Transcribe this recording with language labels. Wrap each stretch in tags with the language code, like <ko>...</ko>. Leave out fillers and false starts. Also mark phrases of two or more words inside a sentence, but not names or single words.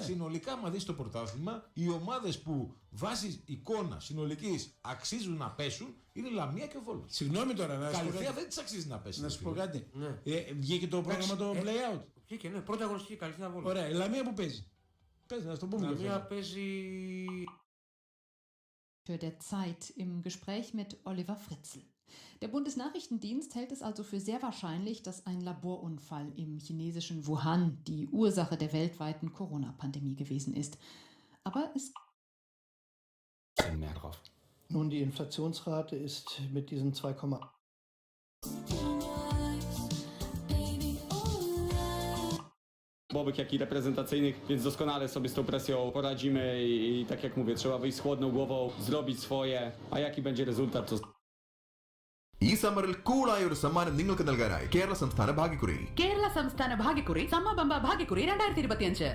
<el>Συνολικά, άμα δεις το πρωτάθλημα, οι ομάδες που βάσει εικόνα συνολικής αξίζουν να πέσουν είναι Λαμία και ο Βόλος. Συγγνώμη τώρα, να σου πω. Καλυθέα δεν της αξίζει να πέσει. Να σου πω κάτι. Ναι. Βγήκε το πρόγραμμα το play-out. Βγήκε, ναι. Πρώτη αγωνιστική Καλυθέα Βόλος. Ωραία, η Λαμία που παίζει. Πες, να το πούμε. Η Λαμία παίζει.</el> <de>Für der Zeit im Gespräch mit Oliver Fritzl. Der Bundesnachrichtendienst hält es also für sehr wahrscheinlich, dass ein Laborunfall im chinesischen Wuhan die Ursache der weltweiten Corona-Pandemie gewesen ist. Aber es... Mehr drauf. Nun, die Inflationsrate ist mit diesen 2,8.</de> <pl>Bobek jak i reprezentacyjnych, więc doskonale sobie z tą presją poradzimy i tak jak mówię, trzeba wyjść z chłodną głową, zrobić swoje, a jaki będzie rezultat, to...</pl> <ml>ഈ സമ്മറിൽ കൂളായ ഒരു സമ്മാനം നിങ്ങൾക്ക് നൽകാനായി കേരള സംസ്ഥാന ഭാഗ്യക്കുറി. കേരള സംസ്ഥാന ഭാഗ്യക്കുറി സമ്മബമ്പ ഭാഗ്യക്കുറി 2025.</ml>